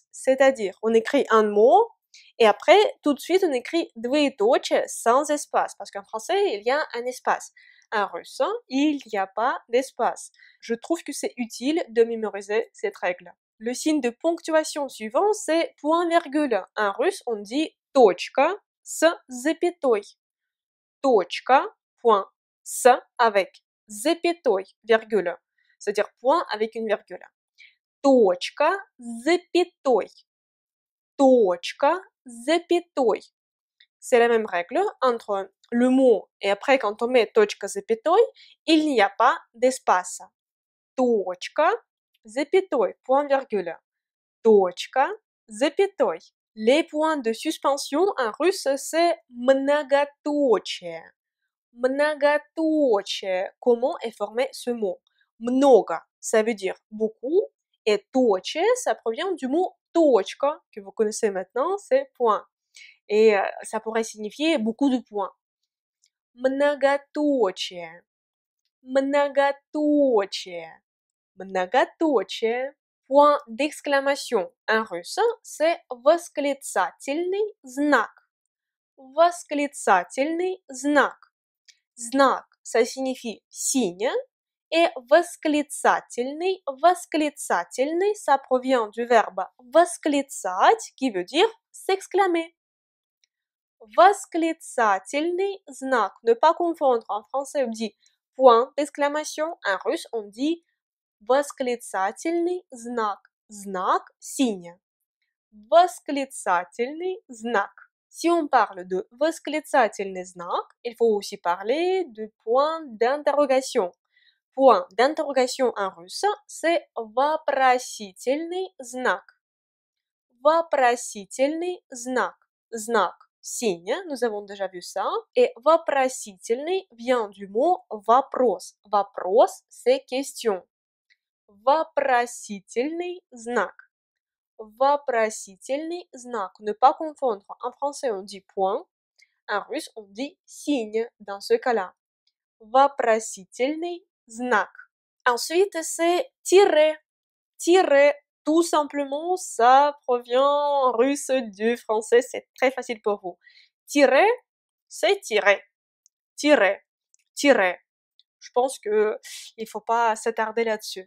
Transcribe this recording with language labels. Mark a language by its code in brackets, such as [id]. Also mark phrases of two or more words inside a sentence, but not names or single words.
[fr] C'est-à-dire, on écrit un mot et après, tout de suite, on écrit двоеточие sans espace. Parce qu'en français, il y a un espace. En russe, il n'y a pas d'espace. Je trouve que c'est utile de mémoriser cette règle. Le signe de ponctuation suivant, c'est point-virgule. En russe, on dit [ru] точка с запятой. Точка, [fr] point, с avec запятой, virgule. C'est-à-dire point avec une virgule. [ru] Точка с запятой. Точка с запятой. [fr] C'est la même règle entre le mot et après quand on met [ru] точка с запятой, [fr] il n'y a pas d'espace. [ru] Точка с запятой, [fr] point-virgule. [ru] Точка с запятой. [fr] Les points de suspension en russe, c'est многоточие. [ru] Многоточие. [fr] Comment est formé ce mot? Много, ça veut dire beaucoup, et точие, ça provient du mot точка, que vous connaissez maintenant, c'est point. Et ça pourrait signifier beaucoup de points. [ru] Многоточие. Многоточие. Многоточие. [fr] Point d'exclamation en russe, c'est [ru] восклицательный знак. Восклицательный знак. Знак, [fr] ça signifie signe, Et восклицательный, ça provient du verbe восклицать, qui veut dire s'exclamer. [ru] Восклицательный знак. [fr] Ne pas confondre. En français, on dit point d'exclamation. En russe, on dit [ru] восклицательный знак. Знак, signe. Восклицательный знак. [fr] Si on parle de [ru] восклицательный знак, [fr] il faut aussi parler du point d'interrogation. Point d'interrogation en russe, c'est [ru] вопросительный знак. Вопросительный знак. Знак, [fr] signe, nous avons déjà vu ça. Et вопросительный vient du mot вопрос. [ru] Вопрос, [fr] c'est question. [ru] Вопросительный знак. Вопросительный знак. [fr] Ne pas confondre. En français, on dit point. En russe, on dit signe dans ce cas-là. [ru] Вопросительный знак. [fr] Ensuite, c'est tiret. Tiret, tout simplement, ça provient en russe du français. C'est très facile pour vous. Tiret, c'est tirer. Tiret. Tiret. Je pense que il faut pas s'attarder là-dessus.